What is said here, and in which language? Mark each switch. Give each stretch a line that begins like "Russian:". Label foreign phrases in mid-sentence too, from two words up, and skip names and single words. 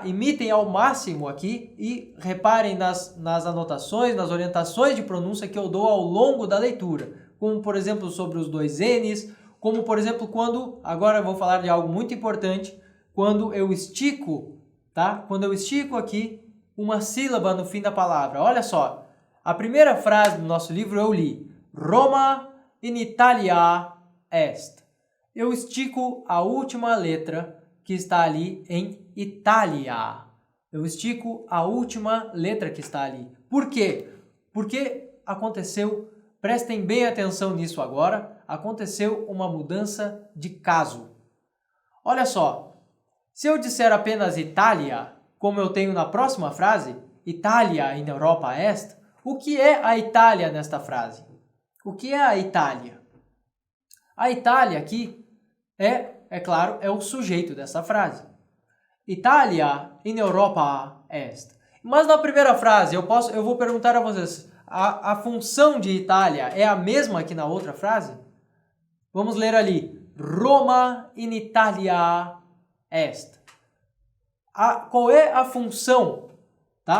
Portuguese: Imitem ao máximo aqui e reparem nas anotações, nas orientações de pronúncia que eu dou ao longo da leitura. Como, por exemplo, sobre os dois N's, como, por exemplo, quando, agora eu vou falar de algo muito importante, quando eu estico, tá? Quando eu estico aqui uma sílaba no fim da palavra. Olha só, a primeira frase do nosso livro eu li,
Latin: Roma in Italia est.
Portuguese: Eu estico a última letra que está ali em Itália. Eu estico a última letra que está ali. Por quê? Porque aconteceu, prestem bem atenção nisso agora, aconteceu uma mudança de caso. Olha só, se eu disser apenas Itália, como eu tenho na próxima frase,
Latin: Italia in Europa est,
Portuguese: o que é a Itália nesta frase? O que é a Itália? A Itália aqui é claro, é o sujeito dessa frase.
Latin: Italia in Europa est.
Portuguese: Mas na primeira frase, eu vou perguntar a vocês, a função de Itália é a mesma que na outra frase? Vamos ler ali,
Latin: Roma in Italia est.
Portuguese: Qual é a função, tá?